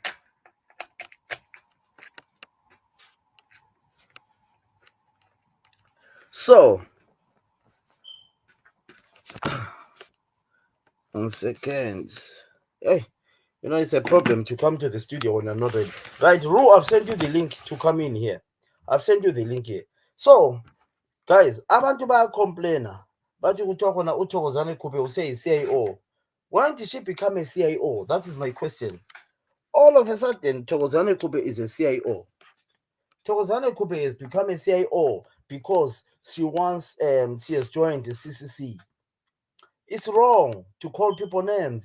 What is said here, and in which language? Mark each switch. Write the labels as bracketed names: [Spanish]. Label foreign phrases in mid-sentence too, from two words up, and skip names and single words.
[English] So, 1 second. Hey, it's a problem to come to the studio when I'm not ready. Right, Ru, I've sent you the link to come in here. I've sent you the link here. So, guys, [North Ndebele] abantu bayacomplaina bathi kuthiwa khona uThokozane Khuphe say CIO. [English] When did she become a CIO? That is my question. All of a sudden, Thokozane Khuphe is a CIO. Thokozane Khuphe has become a CIO because she has joined the CCC. It's wrong to call people names.